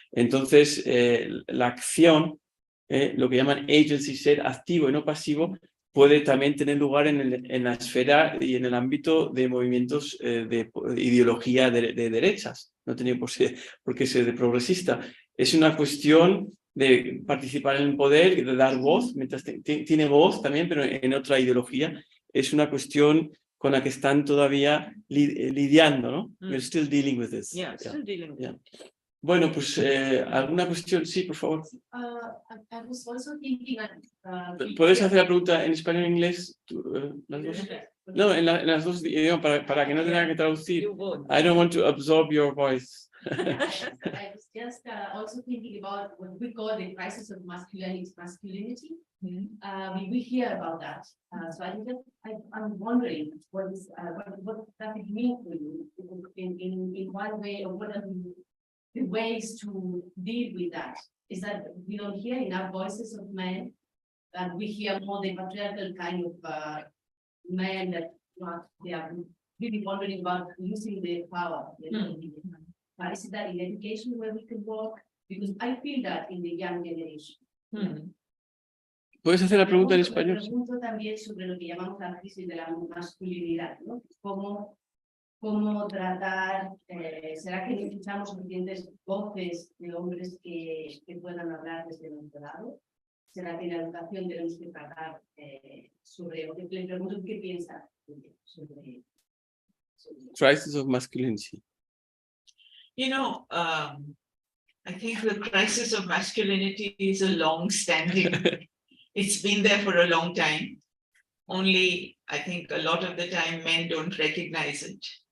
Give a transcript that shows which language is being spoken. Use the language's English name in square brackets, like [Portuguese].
[Spanish] Entonces, la acción, lo que llaman agency, ser activo y no pasivo, puede también tener lugar en la esfera y en el ámbito de movimientos de ideología de derechas. No tiene por qué ser de progresista. Es una cuestión de participar en el poder y de dar voz, mientras tiene voz también, pero en otra ideología. Es una cuestión con la que están todavía lidiando, ¿no? [English] We're still dealing with this. Yeah, still dealing with it. [Spanish] Bueno, pues alguna cuestión, sí, por favor. [English] I was also thinking, [Spanish] ¿Puedes hacer la pregunta en español o en inglés? ¿Las dos? No, en las dos idiomas, para que no tenga que traducir. [English] I don't want to absorb your voice. I was just also thinking about what we call the crisis of masculinity. We hear about that. So I'm wondering what does it mean for you in one way, or what are the ways to deal with that? Is that we don't hear enough voices of men, and we hear more the patriarchal kind of men that they are really wondering about using their power. Is that in education where we can work? Because I feel that in the young generation. [Spanish] ¿Puedes hacer la pregunta en español? Pregunto también sobre lo que llamamos la crisis de la masculinidad, ¿no? ¿Cómo tratar, será que necesitamos suficientes voces de hombres que puedan hablar desde nuestro lado? ¿Será que en la educación tenemos que tratar sobre, o que le pregunto qué piensa sobre [English] Crisis of masculinity. You know, I think the crisis of masculinity is a long-standing. It's been there for a long time. Only, I think a lot of the time men don't recognize it.